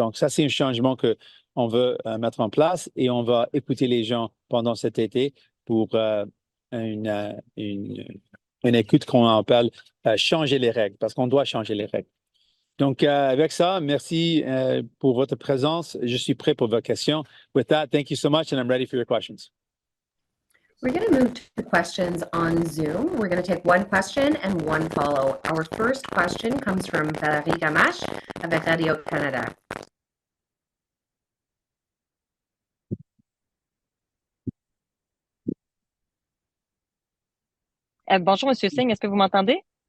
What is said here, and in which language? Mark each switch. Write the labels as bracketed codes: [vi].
[fr] Donc ça, c'est un changement qu'on veut mettre en place et on va écouter les gens pendant cet été pour une écoute qu'on appelle changer les règles, parce qu'on doit changer les règles. Donc, avec ça, merci pour votre présence. Je suis prêt pour vos questions. [en] With that, thank you so much, and I'm ready for your questions. We're going to move to questions on Zoom. We're going to take one question and one follow. Our first question comes from Valérie Gamache avec Radio-Canada. [fr] Bonjour, Monsieur Singh, est-ce que vous m'entendez?